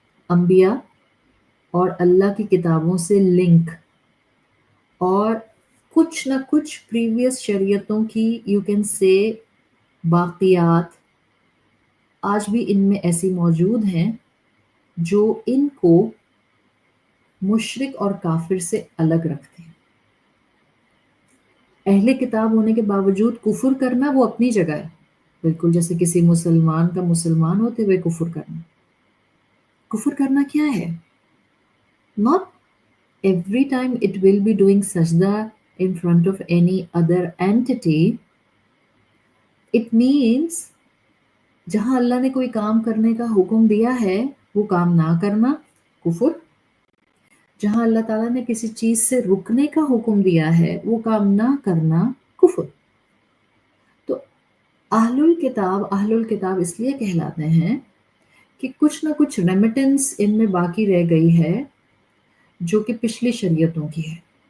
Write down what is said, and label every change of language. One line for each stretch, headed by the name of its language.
Hindi: अंबिया और अल्लाह की किताबों से लिंक, और कुछ न कुछ प्रीवियस शरीयतों की
English: you can say
Hindi: बाक़ियात आज भी इनमें ऐसी मौजूद हैं जो इनको मुशरिक और काफिर से अलग रखते हैं। अहले किताब होने के बावजूद कुफर करना वो अपनी जगह है, बिल्कुल जैसे किसी मुसलमान का मुसलमान होते हुए कुफर करना। कुफर करना क्या है?
English: Not every time it will be doing sajda in front of any other entity. It means
Hindi: जहां अल्लाह ने कोई काम करने का हुक्म दिया है वो काम ना करना, कुफर। जहां अल्लाह ताला ने किसी चीज से रुकने का हुक्म दिया है वो काम ना करना, कुफर। तो अहलुल किताब इसलिए कहलाते हैं कि कुछ ना कुछ रेमिटेंस इनमें बाकी रह गई है जो कि पिछली शरीयतों की है।